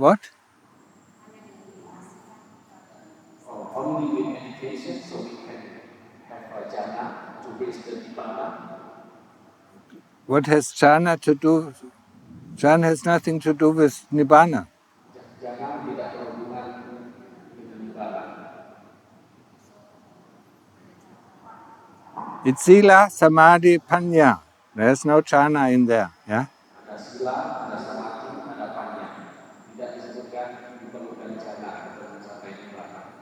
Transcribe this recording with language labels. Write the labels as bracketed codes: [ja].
[en] What? Only with meditation so we can have a jhana to reach the Nibbana. What has jhana to do? Jhana has nothing to do with Nibbana. [id] Jhana tidak berhubungan dengan Nibbana. [en] It's sila, samadhi, panya. There's no jhana in there, yeah? [id] Ada sila, ada samadhi, ada panya. Tidak disebutkan diperlukan jhana untuk mencapai Nibbana.